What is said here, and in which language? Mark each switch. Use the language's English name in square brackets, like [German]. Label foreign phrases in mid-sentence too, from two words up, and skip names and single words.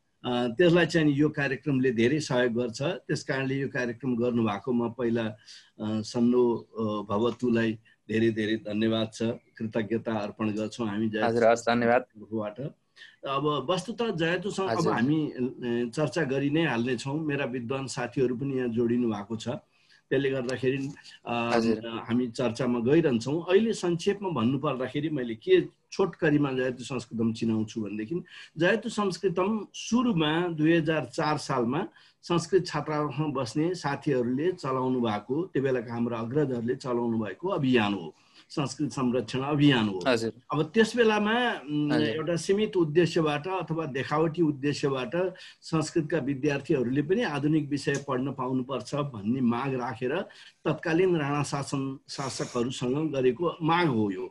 [Nepali] त्यसलाई चाहिँ यो कार्यक्रमले धेरै सहयोग गर्छ। त्यसकारणले यो कार्यक्रम गर्नुभएको म पहिला सन्नो भवतुलाई धेरै धेरै धन्यवाद छ, कृतज्ञता अर्पण गर्छौँ हामी जयतुबाट। अब वस्तुतः जयतुसँग अब हामी चर्चा गरि नै हाल्नेछौँ। मेरा विद्वान साथीहरू पनि यहाँ जोडिनु भएको छ। त्यसले गर्दाखेरि हामी चर्चामा गइरहन्छौँ। अहिले संक्षेपमा भन्नु पर्दाखेरि मैले के छोटकरीमा जयतु संस्कृतम चिनाउँछु भनेदेखि, जयतु संस्कृतम सुरुमा 2004 सालमा संस्कृत छात्रावासमा बस्ने साथीहरूले चलाउनु भएको, त्यो बेलाका हाम्रो अग्रजहरूले चलाउनु भएको अभियान हो, संस्कृत संरक्षण अभियान हो। अब त्यस बेलामा एउटा सीमित उद्देश्यबाट अथवा देखावटी उद्देश्यबाट संस्कृतका विद्यार्थीहरूले पनि आधुनिक विषय पढ्न पाउनुपर्छ भन्ने माग राखेर तत्कालीन राणा शासकहरूसँग गरेको माग हो यो।